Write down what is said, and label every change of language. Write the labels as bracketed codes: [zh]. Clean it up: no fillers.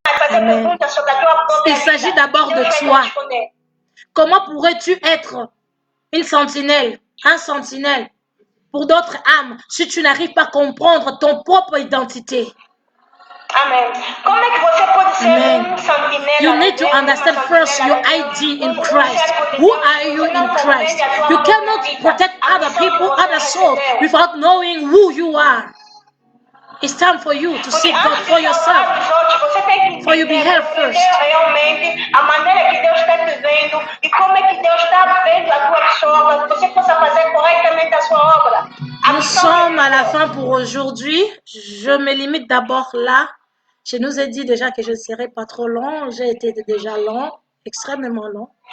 [fr] Amen. Il s'agit d'abord de toi. Comment pourrais-tu être une sentinelle, un sentinelle pour d'autres âmes si tu n'arrives pas à comprendre ton propre identité? Amen. Amen. [en] You need to understand first your ID in Christ. Who are you in Christ? You cannot protect other people, other souls without knowing who you are. It's time for you to seek God for yourself. For you be help first. [pt] A maneira que Deus está te vendo e como é que Deus está vendo a tua pessoa, que você possa fazer corretamente a sua obra. [fr] Nous sommes à la fin pour aujourd'hui. Je me limite d'abord là. Je nous ai dit déjà que je ne serai pas trop long. J'ai été déjà long, extrêmement long.